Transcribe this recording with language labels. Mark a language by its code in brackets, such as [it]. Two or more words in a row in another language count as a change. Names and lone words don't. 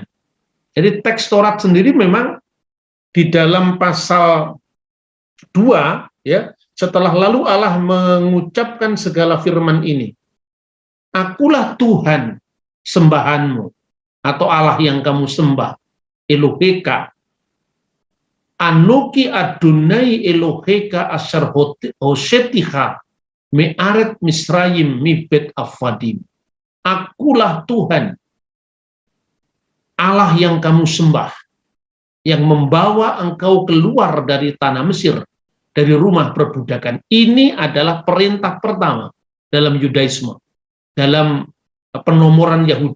[id] Jadi teks Taurat sendiri memang di dalam pasal 2 ya, setelah lalu Allah mengucapkan segala firman ini, akulah Tuhan sembahanmu, atau Allah yang kamu sembah, [he] Eloheka. אנכי אדני אלהיך אשר הוצאתיך מארץ מצרים מבית עבדים. [id] Akulah Tuhan, Allah yang kamu sembah, yang membawa engkau keluar dari tanah Mesir, dari rumah perbudakan. Ini adalah perintah pertama dalam Yudaisme, dalam penomoran Yahudi.